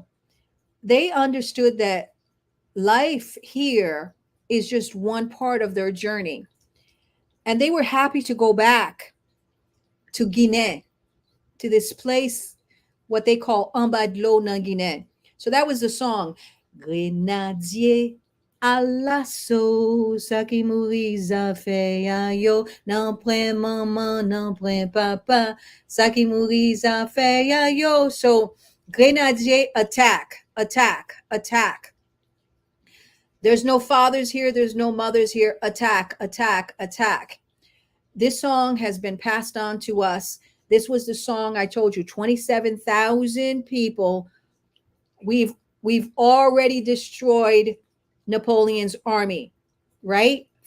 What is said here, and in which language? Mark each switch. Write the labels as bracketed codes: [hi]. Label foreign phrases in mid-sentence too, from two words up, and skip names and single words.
[en] They understood that life here is just one part of their journey. And they were happy to go back to Guinea, to this place, what they call Ambadlo na Guinée. So that was the song. [ht] Grenadye Alaso, Saki mouri zafè yo, nanpren maman, nanpren papa, Saki mouri zafè yo. [en] So Grenadye, attack, attack, attack. There's no fathers here, there's no mothers here. Attack, attack, attack. This song has been passed on to us. This was the song I told you, 27,000 people. We've already destroyed Napoleon's army, right?